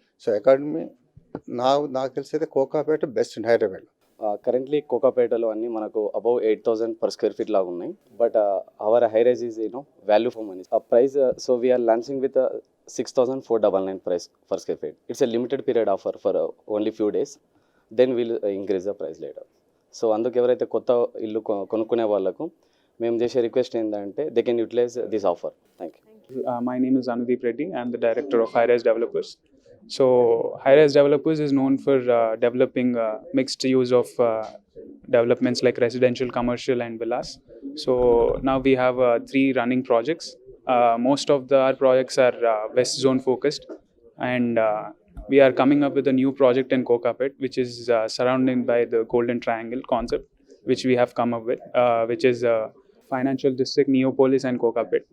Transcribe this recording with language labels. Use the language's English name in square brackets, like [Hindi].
[Telugu] So academy నాకు తెలిసి అయితే Kokapet best in Hyderabad. Currently కోకాపేటలో అన్ని మనకు అబౌవ్ 8,000 per square feet లాగా ఉన్నాయి. [English] But our Hirize is value for money. Price so we're launching with 6,499 price per square feet. It's a limited period offer for only few days. Then we'll increase the price later. [Telugu] So అందుకు ఎవరైతే కొత్త ఇల్లు కొనుక్కునే వాళ్ళకు మేము చేసే request ఏంటంటే [English] They can utilize this offer. Thank you. My name is Anudeep Reddy. I am the director of Hirize Developers. So Hirize Developers is known for developing mixed use of developments like residential, commercial and villas. So now we have 3 running projects. Most of our projects are west zone focused, and we are coming up with a new project in Kokapet, which is surrounded by the Golden Triangle concept, which we have come up with, which is Financial District, Neopolis and Kokapet.